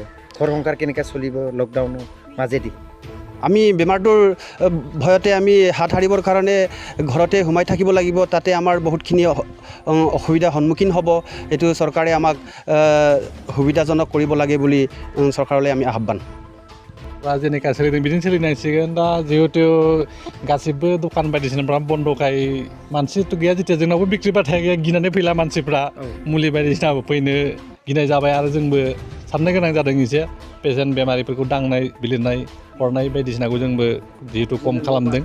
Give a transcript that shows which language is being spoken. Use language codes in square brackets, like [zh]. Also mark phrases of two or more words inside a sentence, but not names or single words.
[as] ঘৰ সংসাৰ কেনেকৈ চলিব লকডাউনৰ মাজেদি? আমি বেমাৰটোৰ ভয়তে আমি হাত সাৰিবৰ কাৰণে ঘৰতে সোমাই থাকিব লাগিব। তাতে আমাৰ বহুতখিনি অসুবিধাৰ সন্মুখীন হ'ব। এইটো চৰকাৰে আমাক সুবিধাজনক কৰিব লাগে বুলি চৰকাৰলৈ আমি আহ্বান। [brx] जेनेका सोलिदों बिदिनो सोलिनांसिगोन। दा जिहेतु गासिबो दखान बायदिसिनाफ्रा बन्दखाय मानसिथ' गैया, जेथिया जोंनावबो बिक्रि बाथाय गैया, गिनानै फैला मानसिफ्रा मुलि बायदिसिनाबो फैनो गिनाय जाबाय आरो जोंबो साननो गोनां जादों एसे पेसेन्ट बेमारिफोरखौ दांनाय बिलिरनाय हरनाय बायदिसिनाखौ जोंबो जिहेतु खम खालामदों।